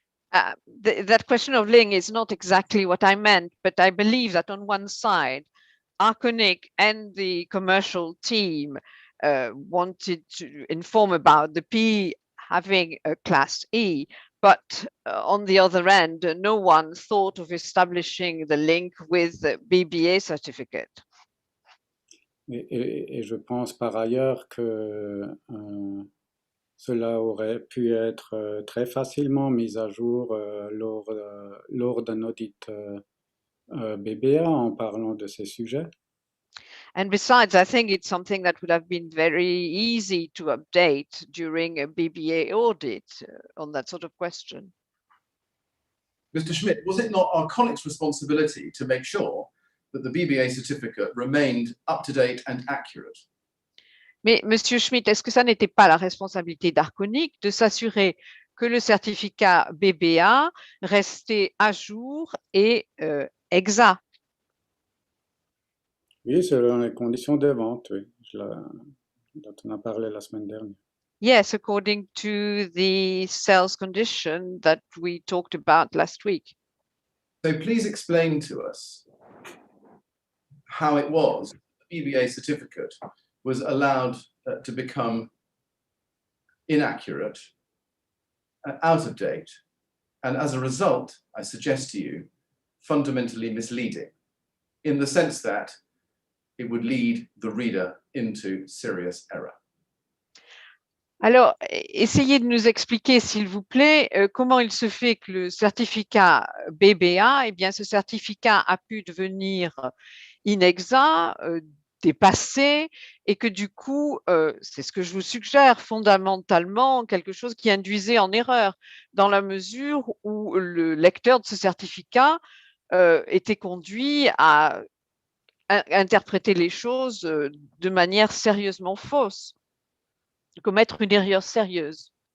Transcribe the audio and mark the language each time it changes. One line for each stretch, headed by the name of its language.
English: That question of link is not exactly what I meant, but I believe that on one side, Arconic and the commercial team wanted to inform about the P having a Class E, but on the other end, no one thought of establishing the link with the BBA certificate.
French: Et je pense par ailleurs que cela aurait pu être très facilement mis à jour lors d'un audit BBA en parlant de ces sujets.
English: And besides, I think it's something that would have been very easy to update during a BBA audit on that sort of question. Mr. Schmidt, was it not Arconic's responsibility to make sure that the BBA certificate remained up to date and accurate?
French: Mais Monsieur Schmidt, est-ce que ça n'était pas la responsabilité d'Arconic de s'assurer que le certificat BBA restait à jour et exact? Oui, selon les conditions de vente, oui, dont on a parlé la semaine dernière.
English: Yes, according to the sales condition that we talked about last week. So please explain to us how it was the BBA certificate was allowed to become inaccurate, out of date, and as a result, I suggest to you, fundamentally misleading, in the sense that it would lead the reader into serious error.
French: Alors, essayez de nous expliquer, s'il vous plaît, comment il se fait que le certificat BBA, eh bien, ce certificat a pu devenir inexact, dépassé, et que du coup, c'est ce que je vous suggère, fondamentalement, quelque chose qui induisait en erreur, dans la mesure où le lecteur de ce certificat était conduit à interpréter les choses de manière sérieusement fausse, de commettre une erreur sérieuse.